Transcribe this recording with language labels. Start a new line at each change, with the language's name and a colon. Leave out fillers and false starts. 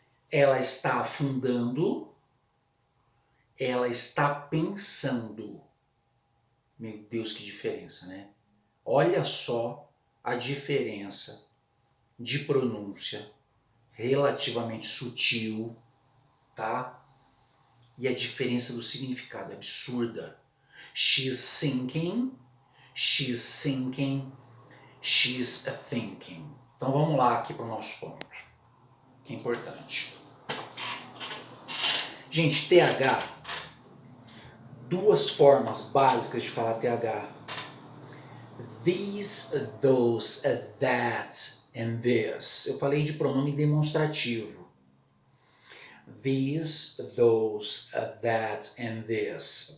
Portuguese: Ela está afundando. Ela está pensando. Meu Deus, que diferença, né? Olha só a diferença de pronúncia relativamente sutil, tá? E a diferença do significado é absurda.
English: She's sinking, she's sinking, she's thinking.
Portuguese: Então vamos lá aqui para o nosso ponto, que é importante. Gente, TH, duas formas básicas de falar TH.
English: These, those, that and this.
Portuguese: Eu falei de pronome demonstrativo.
English: These, those, that and this.